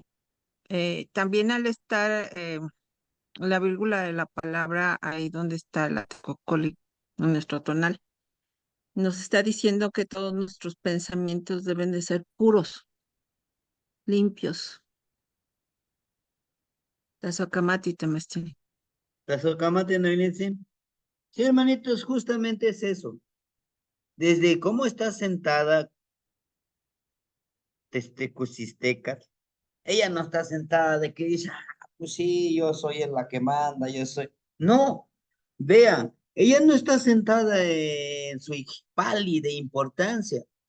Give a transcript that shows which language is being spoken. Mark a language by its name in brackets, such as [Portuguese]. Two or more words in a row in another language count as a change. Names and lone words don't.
[Spanish] También al estar la vírgula de la palabra ahí donde está la tecocoli, en nuestro tonal, nos está diciendo que todos nuestros pensamientos deben de ser puros, limpios. [Nahuatl languages] Tazokamati Tamasiani. [Spanish] Tasocamate no viene así. Sí, hermanitos, justamente es eso. Desde cómo está sentada Testecustecas, ella no está sentada de que dice, pues sí, yo soy la que manda, yo soy. No, vean, ella no está sentada en su pali de importancia.